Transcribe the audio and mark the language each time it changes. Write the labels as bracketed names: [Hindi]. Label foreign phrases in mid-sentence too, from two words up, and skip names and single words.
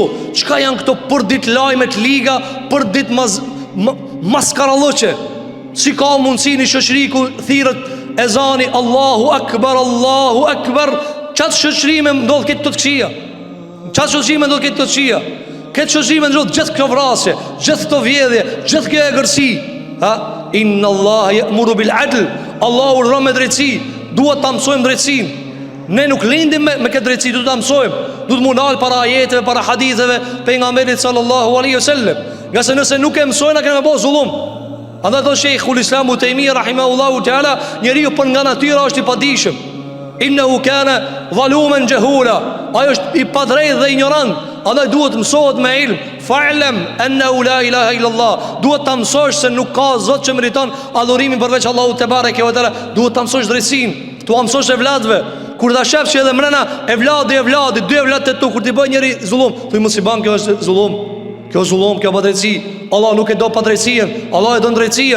[Albanian] Çka janë këto për ditë lajme të liga, për ditë maskaralloqe? Si ka mundësi një shoqëri ku thirrët ezani [Arabic] الله أكبر, [Albanian] çat shoqërime ndodh këtë të këqija, çat shoqërime ndodh këtë të këqija, këtë shoqërime ndodh gjithë kjo vrasje, gjithë këto vjedhje, gjithë kjo egërsi. [Arabic] إن الله يأمر بالعدل, [Albanian] Allahu urdhron me drejtësi. Duhet ta mësojmë drejtësinë. Ne nuk lindim me këtë drejtësi, duhet ta mësojmë. Duhet mu ndal para ajeteve, para haditheve pejgamberit [Arabic] صلى الله عليه وسلم. [Albanian] Nga se nëse nuk e mësojnë, kemi bërë zullum. Andaj thotë Sheikhul Islam Utaimi [Arabic] رحمه الله تعالى, [Albanian] njeriu për nga natyra është i padijshëm. [Arabic] إنه كان ظلوما جهولا, [Albanian] ai është i padrejtë dhe ignorant. Andaj duhet mësohet me ilm, [Arabic] فاعلم أنه لا إله إلا الله. [Albanian] Duhet ta mësosh se nuk ka zot që meriton adhurimin përveç Allahut [Arabic] تبارك وتعالى. [Albanian] Duhet ta mësosh drejtsinë, tu mësosh evladëve. Kur ta shefsh edhe mrena evladi, dy evlad të tu, kur ti bën njëri zullum, thuj mos i bën, kjo është zullum. Kjo zullum, kjo pa drejtësi. Allah nuk e do pa drejtësinë, Allah e do drejtësinë.